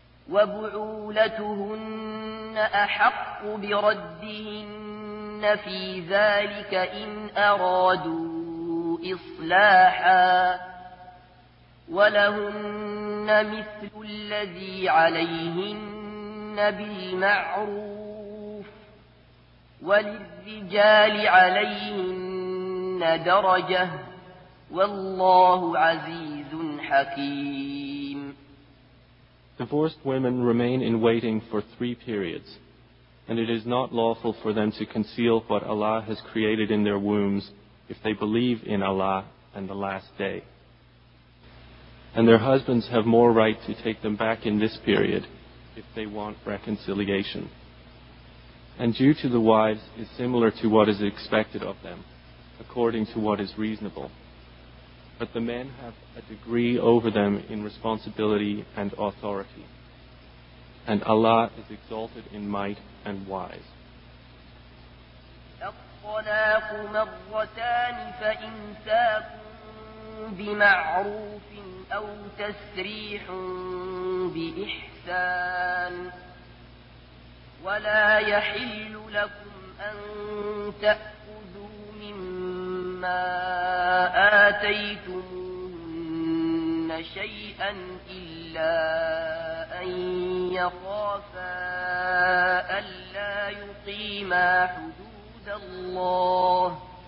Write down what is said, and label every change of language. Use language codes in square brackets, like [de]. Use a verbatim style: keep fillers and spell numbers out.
[ar] وبعولتهن أحق بردهن في ذلك إن أرادوا إصلاحا ولهن مثل الذي عليهن بالمعروف وللرجال عليهن درجة والله عزيز حكيم. [en] Divorced women remain in waiting for three periods, and it is not lawful for them to conceal what Allah has created in their wombs if they believe in Allah and the last day. And their husbands have more right to take them back in this period if they want reconciliation. And due to the wives is similar to what is expected of them, according to what is reasonable. But the men have a degree over them in responsibility and authority. And Allah is exalted in might and wise. [ar] الطلاق مرتان فإمساك بمعروف أو تسريح بإحسان ولا يحل لكم أن تأخذوا مما آتيتموهن شيئا إلا أن يخافا ألا يقيما حدود الله